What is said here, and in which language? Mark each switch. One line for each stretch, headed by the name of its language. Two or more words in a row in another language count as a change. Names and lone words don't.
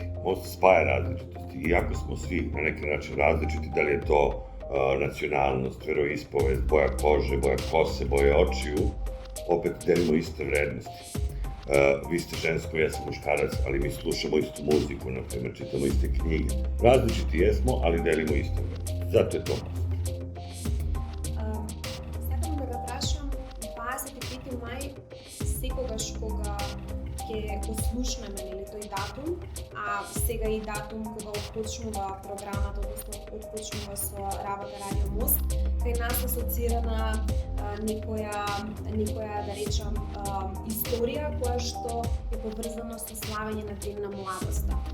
Serbian: Most spaja različitosti, iako smo svi na neki način različiti, da li je to nacionalnost, veroispovest, boja kože, boja kose, boja očiju, opet delimo iste vrednosti. Vi ste žensko, ja sam muškarac, ali mi slušamo istu muziku, na primjer, čitamo iste knjige. Različiti jesmo, ali delimo iste vrednosti. Zato je to most.
Macedonian: Сакам да го прашам, 25 мај, секогаш кога ќе го слушнеме тој датум, а сега и датум кога отпочнува програмата, односно отпочнува со работа Радио Мост, кај нас асоцира на некоја да речам историја која што е поврзана со славење на Ден на младоста.